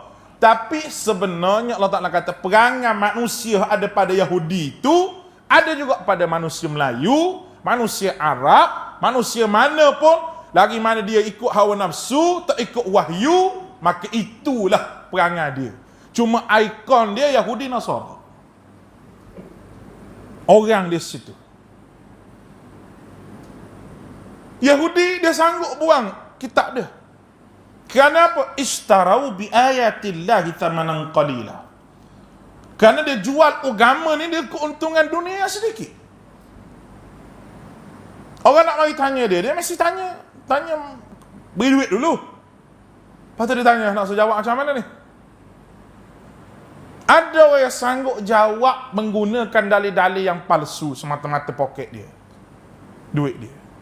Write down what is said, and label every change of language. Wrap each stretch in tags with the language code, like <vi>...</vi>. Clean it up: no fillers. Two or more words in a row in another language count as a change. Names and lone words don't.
<ms>Tapi sebenarnya Allah Ta'ala kata perangai manusia ada pada Yahudi itu, ada juga pada manusia Melayu, manusia Arab, manusia mana pun, lagi mana dia ikut hawa nafsu, tak ikut wahyu, maka itulah perangai dia. Cuma ikon dia Yahudi Nasara. Orang di situ. Yahudi dia sanggup buang kitab dia. Kerana apa?</ms> <ar>اشتروا بآيات الله ثمنا قليلا.</ar> <ms>Kerana dia jual agama ni, dia keuntungan dunia sedikit. Orang nak mari tanya dia mesti tanya beri duit dulu. Lepas tu dia tanya, nak saya jawab macam mana ni? Ada orang yang sanggup jawab menggunakan dalil-dalil yang palsu semata-mata poket dia, duit dia.</ms>